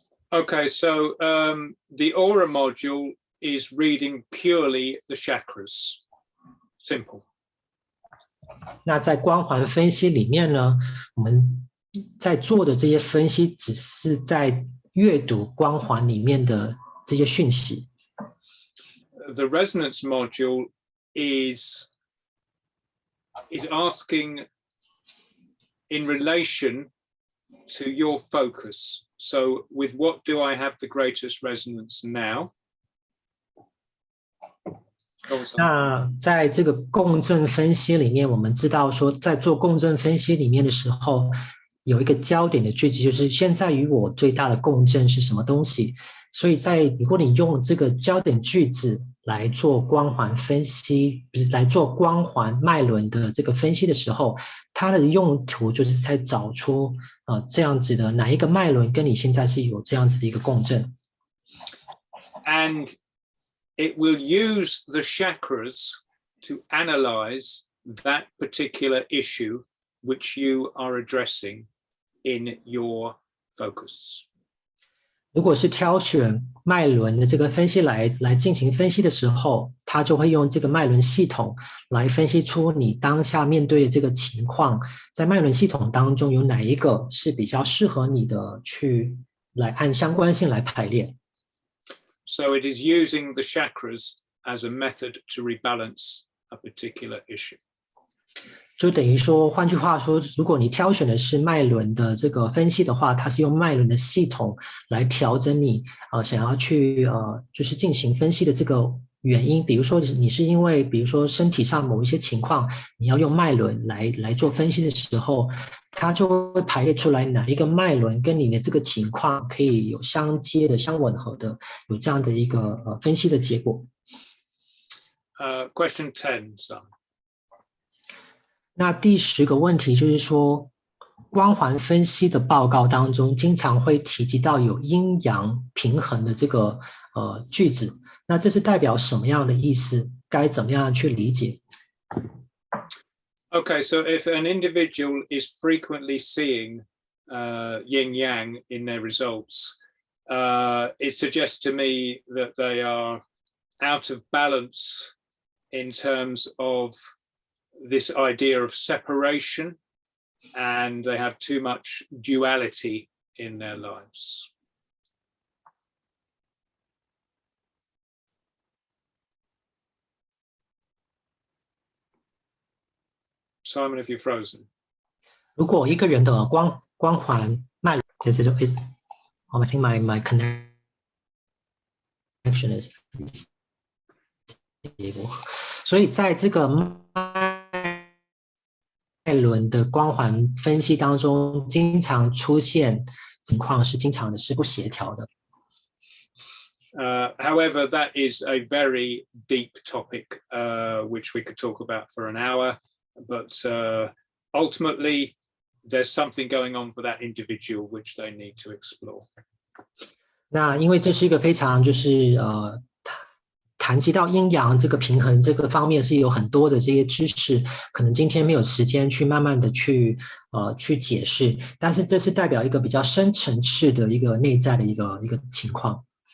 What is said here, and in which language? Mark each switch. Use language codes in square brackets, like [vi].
[en] Okay, so the aura module is reading purely the chakras. Simple. [zh] 那在光环分析里面呢，我们在做的这些分析只是在阅读光环里面的这些讯息。 [en] The resonance module is asking in relation to your focus. So with what do I have the greatest resonance now? [zh] 那在这个共振分析里面，我们知道说，在做共振分析里面的时候，有一个焦点的句子，就是现在与我最大的共振是什么东西。所以如果你用这个焦点句子来做光环分析，不是来做光环脉轮的这个分析的时候，它的用途就是在找出这样子的哪一个脉轮跟你现在是有这样子的一个共振。 [en] And it will use the chakras to analyze that particular issue which you are addressing in your focus. [zh] 如果是挑选脉轮的这个分析来进行分析的时候，它就会用这个脉轮系统来分析出你当下面对的这个情况，在脉轮系统当中有哪一个是比较适合你的，去来按相关性来排列。 [en] So it is using the chakras as a method to rebalance a particular issue. [zh] 就等于说，换句话说，如果你挑选的是脉轮的这个分析的话，它是用脉轮的系统来调整你想要去就是进行分析的这个原因。比如说你是因为比如说身体上某一些情况，你要用脉轮来做分析的时候，它就会排列出来哪一个脉轮跟你的这个情况可以有相接的、相吻合的，有这样的一个分析的结果。 [en] Question 10, Sam. [zh] 那第10个问题就是说，光环分析的报告当中经常会提及到有阴阳平衡的这个句子，那这是代表什么样的意思？该怎么样去理解？ [en] Okay, so if an individual is frequently seeing yin yang in their results, it suggests to me that they are out of balance in terms of this idea of separation, and they have too much duality in their lives. Simon, if you're frozen. [zh] 如果一个人的光环脉轮， [en] I think my connection is stable. [zh] 所以在这个脉轮的光环分析当中，经常出现情况是经常的是不协调的。 [en] However, that is a very deep topic, which we could talk about for an hour. But ultimately, there's something going on for that individual which they need to explore. [zh] 那因为这是一个非常就是谈及到阴阳这个平衡这个方面是有很多的这些知识，可能今天没有时间去慢慢的去解释，但是这是代表一个比较深层次的一个内在的一个情况。